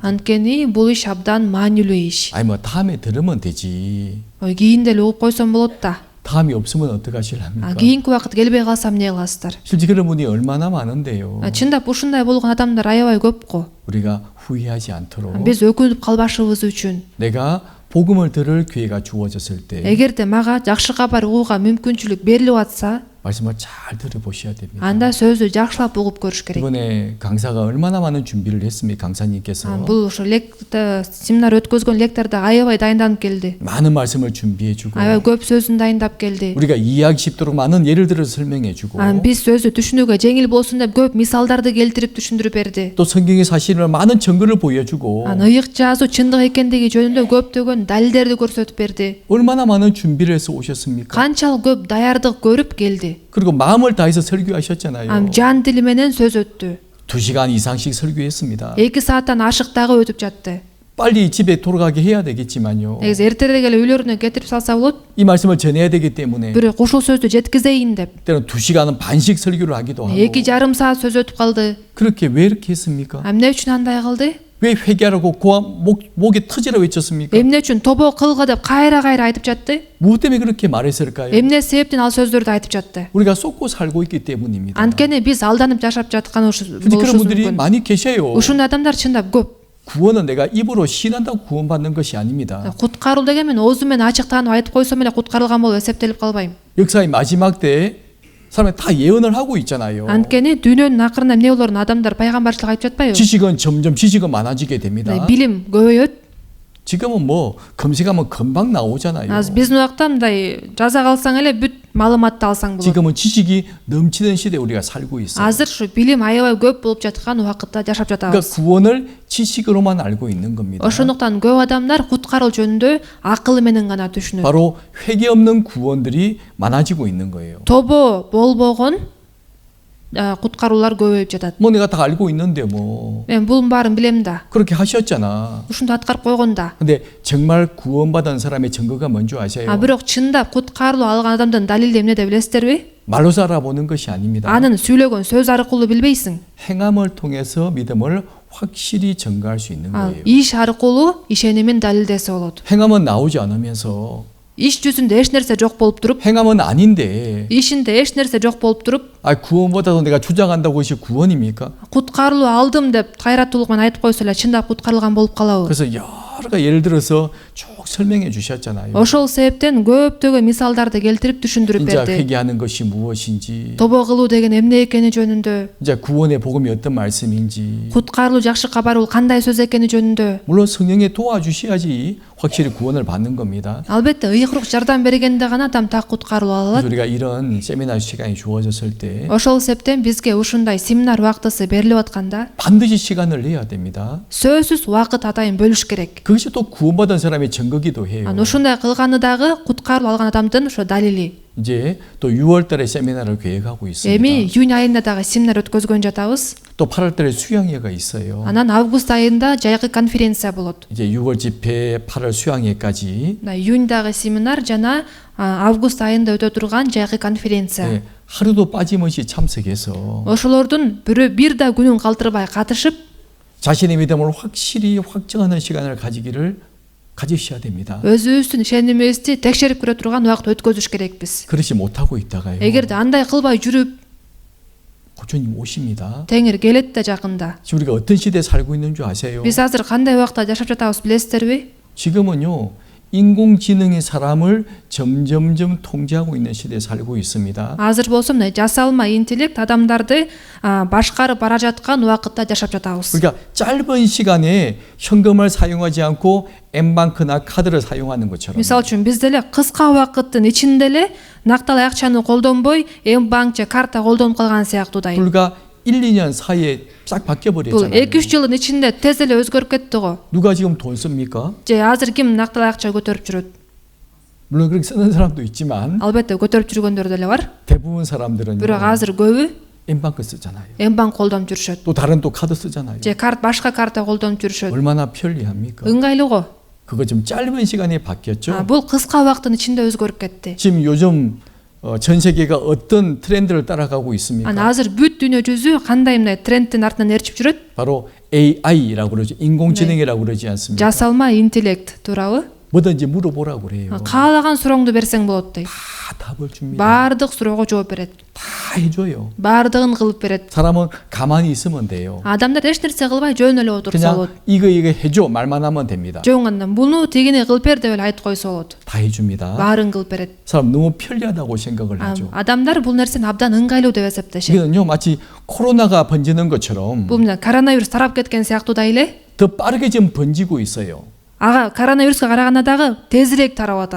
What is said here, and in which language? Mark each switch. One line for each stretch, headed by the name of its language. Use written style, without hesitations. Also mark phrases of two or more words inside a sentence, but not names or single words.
Kyrgyz: анткени бул иш абдан маанилүү иш.
Korean: 아니 뭐 다음에 들으면 되지.
Kyrgyz: кийин деле угуп койсом болот да.
Korean: 다음이 없으면 어떡하실랍니까?
Kyrgyz: кийинки убакыт келбей калсам эмне кыласыздар?
Korean: 실제 그런 분이 얼마나 많은데요.
Kyrgyz: чындап ушундай болгон адамдар аябай көп го.
Korean: 우리가 후회하지 않도록
Kyrgyz: биз өкүнүп калбашыбыз үчүн,
Korean: 내가 복음을 들을 기회가 주어졌을 때
Kyrgyz: эгерде мага жакшы кабар угууга мүмкүнчүлүк берилип атса,
Korean: 말씀을 잘 들어보셔야 됩니다.
Kyrgyz: анда сөздү жакшылап угуп көрүш керек.
Korean: 이번에 강사가 얼마나 많은 준비를 했습니까? 강사님께서
Kyrgyz: Бул ошо семинар өткөзгөн лектордо аябай дайынданып келди.
Korean: 많은 말씀을 준비해주고
Kyrgyz: аябай көп сөзүн дайындап келди.
Korean: 우리가 이해하기 쉽도록 많은 예를 들어서 설명해주고
Kyrgyz: биз сөздү түшүнүүгө жеңил болсун деп көп мисалдарды келтирип түшүндүрүп берди.
Korean: 또 성경의 사실을 많은 증거를 보여주고
Kyrgyz: ыйык жазуу чындык экендиги жөнүндө көптөгөн далилдерди көрсөтүп берди.
Korean: 얼마나 많은 준비를 해서 오셨습니까?
Kyrgyz: канчалык көп даярдык көрүп келди.
Korean: 그리고 마음을 다해서 설교하셨잖아요.
Kyrgyz: жан тили менен сөз өттү.
Korean: 2시간 이상씩 설교했습니다.
Kyrgyz: 2 сааттан ашык дагы өтүп жатты.
Korean: 빨리 집에 돌아가게 해야 되겠지만요.
Kyrgyz: негизи эртерээк эле үйлөрүнө кетирип салса болот.
Korean: 이 말씀을 전해야 되기 때문에
Kyrgyz: бирок ушул сөздү жеткизейин деп
Korean: 때로는 2시간은 반씩 설교를 하기도 하고
Kyrgyz: 2,5 саат сөз өтүп калды.
Korean: 그렇게 왜 이렇게 했습니까?
Kyrgyz: эмне үчүн андай кылды?
Korean: 왜 회개하라고 목에 터지라 외쳤습니까?
Kyrgyz: эмне үчүн тобо кылгы деп кайра айтып жатты?
Korean: 무엇 때문에 그렇게 말했을까요?
Kyrgyz: эмне себептен ал сөздөрдү айтып жатты?
Korean: 우리가 쏟고 살고 있기 때문입니다.
Kyrgyz: анткени биз алданып жашап жаткан
Korean: 근데 그런 분들이
Kyrgyz: мүмкүн.
Korean: 많이 계셔요.
Kyrgyz: ушундай адамдар чындап көп.
Korean: 구원은 내가 입으로 신한다고 구원받는 것이 아닙니다.
Kyrgyz: куткаруу деген мен оозум менен ачык таанып айтып койсом эле куткарылган болуп эсептелип калбайм.
Korean: 역사의 마지막 때에 사람이 다 예언을 하고 있잖아요.
Kyrgyz: анткени дүйнөнүн акырында эмне болорун адамдар пайгамбарчылык айтып жатпайбы?
Korean: 점점 지식은 많아지게 됩니다.
Kyrgyz: билим көбөйөт.
Korean: 지금은 뭐 검색하면 금방 나오잖아요.
Kyrgyz: азыр биздин убакта мындай жаза калсаң эле бүт маалыматты алсаң болот.
Korean: 지금은 지식이 넘치는 시대에 우리가 살고 있어요.
Kyrgyz: азыр ушу билим аябай көп болуп жаткан убакытта жашап
Korean: 그러니까
Kyrgyz: жатабыз.
Korean: 구원을 지식으로만 알고 있는 겁니다.
Kyrgyz: ошондуктан көп адамдар куткаруу жөнүндө акылы менен гана түшүнөт.
Korean: 바로 회개 없는 구원들이 많아지고 있는 거예요.
Kyrgyz: тобо болбогон куткаруулар көбөйүп жатат.
Korean: 뭐 내가 다 알고 있는데 뭐
Kyrgyz: мен бунун баарын билем да.
Korean: 그렇게 하셨잖아.
Kyrgyz: ушунду аткарып койгон да.
Korean: 근데 정말 구원받은 사람의 증거가 뭔지 아세요?
Kyrgyz: бирок чындап куткарылуу алган адамдын далили эмне деп билесиздерби?
Korean: 말로서 알아보는 것이 아닙니다.
Kyrgyz: анын сүйлөгөн сөз аркылуу билбейсиң.
Korean: 행함을 통해서 믿음을 확실히 증거할 수 있는 거예요.
Kyrgyz: иш аркылуу ишенимин далилдесе болот.
Korean: 행함은 나오지 않으면서
Kyrgyz: иш жүзүндө эч нерсе жок болуп туруп,
Korean: 행함은 아닌데
Kyrgyz: ишинде эч нерсе жок болуп туруп,
Korean: 구원보다도 내가 주장한다고 것이 구원입니까?
Kyrgyz: куткарылуу алдым деп кайраттуулук менен айтып койсо эле чындап куткарылган болуп калабы?
Korean: 그래서 여러 가지 예를 들어서 쭉 설명해 주셨잖아요.
Kyrgyz: ошол себептен көптөгөн мисалдарды келтирип түшүндүрүп
Korean: 진짜
Kyrgyz: берди.
Korean: 회개하는 것이 무엇인지,
Kyrgyz: тобо кылуу деген эмне экени жөнүндө,
Korean: 이제 구원의 복음이 어떤 말씀인지,
Kyrgyz: куткарылуу жакшы кабар бул кандай сөз экени жөнүндө.
Korean: 물론 성령이 도와주셔야지 확실히 구원을 받는 겁니다.
Kyrgyz: албетте ыйык рух жардам бергенде гана адам так куткарылып
Korean: 그래서
Kyrgyz: алат.
Korean: 우리가 이런 세미나 시간이 주어졌을 때
Kyrgyz: ошол себептен бизге ушундай семинар убактысы берилип атканда
Korean: 반드시 시간을 내야 됩니다.
Kyrgyz: сөзсүз убакыт атайын бөлүш керек.
Korean: 그것이 또 구원받은 사람의 증거기도 해요.
Kyrgyz: ушундай кылганы дагы куткарылып алган адамдын ошо далили.
Korean: 이제 또 6월 달에 세미나를 계획하고 있습니다.
Kyrgyz: эми июнь айында дагы семинар өткөзгөн жатабыз.
Korean: 또 8월 달에 수양회가 있어요.
Kyrgyz: анан август айында жайкы конференция болот.
Korean: 이제 6월 집회, 8월 수양회까지
Kyrgyz: июньдагы семинар жана август айында өтө турган жайкы конференция.
Korean: 네, 하루도 빠짐없이 참석해서
Kyrgyz: ошолордун бир да күнүн калтырбай катышып,
Korean: 자신의 믿음을 확실히 확정하는 시간을 가지셔야 됩니다.
Kyrgyz: өзүбүздүн ишенимибизди текшерип көрө турган убакыт өткөзүш керекпиз.
Korean: 그렇지 못하고 있다가요.
Kyrgyz: эгерде андай кылбай жүрүп,
Korean: 고주님 오십니다.
Kyrgyz: теңир келет да жакында.
Korean: 지금 우리가 어떤 시대에 살고 있는 줄 아세요?
Kyrgyz: биз азыр кандай убакта жашап жатабыз билесиздерби?
Korean: 지금은요. 인공지능이 사람을 점점점 통제하고 있는 시대에 살고 있습니다.
Kyrgyz: азыр болсо мына жасалма интеллект адамдарды башкарып бара жаткан убакытта жашап жатабыз.
Korean: 그러니까 짧은 시간에 현금을 사용하지 않고 Mban크나 카드를 사용하는 것처럼.
Kyrgyz: мисалы үчүн бизде эле кыска убакыттын ичинде эле накталай акчаны колдонбой Mbank же карта колдонуп калган сыяктуудай.
Korean: 불과 1-2년 사이에 싹 바뀌어
Kyrgyz: бул
Korean: 버렸잖아요.
Kyrgyz: 2-3 жылдын ичинде тез эле өзгөрүп кетти го.
Korean: 누가 지금 돈 씁니까?
Kyrgyz: же азыр ким накталай акча көтөрүп жүрөт?
Korean: 물론 그렇게 쓰는 사람도 있지만
Kyrgyz: албетте көтөрүп жүргөндөр деле бар.
Korean: 대부분 사람들은
Kyrgyz: бирок азыр көбү
Korean: Mban크 쓰잖아요.
Kyrgyz: Mbank колдонуп жүрүшөт.
Korean: 또 다른 또 카드 쓰잖아요.
Kyrgyz: же башка карта колдонуп жүрүшөт.
Korean: 얼마나 편리합니까?
Kyrgyz: ыңгайлуу.
Korean: 그거 좀 짧은 시간에 바뀌었죠.
Kyrgyz: бул кыска убакыттын ичинде өзгөрүп кетти.
Korean: 지금 요즘 전 세계가 어떤 트렌드를 따라가고 있습니까?
Kyrgyz: анан азыр бүт дүйнө жүзү кандай мындай трендтин артынан ээрчип жүрөт?
Korean: 바로 AI라고 그러죠. 인공지능이라고 그러지 않습니까?
Kyrgyz: жасалма интеллект туурабы?
Korean: 뭐든지 물어보라고 그래요.
Kyrgyz: каалаган сурооңду берсең болот дейт.
Korean: 다 답을 줍니다.
Kyrgyz: баардык суроого жооп берет,
Korean: 다 해줘요.
Kyrgyz: баардыгын кылып берет.
Korean: 사람은 가만히 있으면 돼요.
Kyrgyz: Адамдар эч нерсе кылбай жөн эле отурса
Korean: 그냥
Kyrgyz: болот.
Korean: 이거 해줘 말만 하면 됩니다.
Kyrgyz: Жөн гана буну тигини кылып бер деп эле айтып койсо болот.
Korean: 다 해줍니다.
Kyrgyz: Баарын кылып берет.
Korean: 사람 너무 편리하다고 생각을 하죠.
Kyrgyz: Адамдар бул нерсени абдан ыңгайлуу деп эсептешет.
Korean: 이거는요 마치 코로나가 번지는 것처럼
Kyrgyz: Бул мына коронавирус тарап кеткен сыяктуудай эле
Korean: 더 빠르게 좀 번지고 있어요.
Kyrgyz: ага коронавируска караганда дагы тезирээк тарап атат.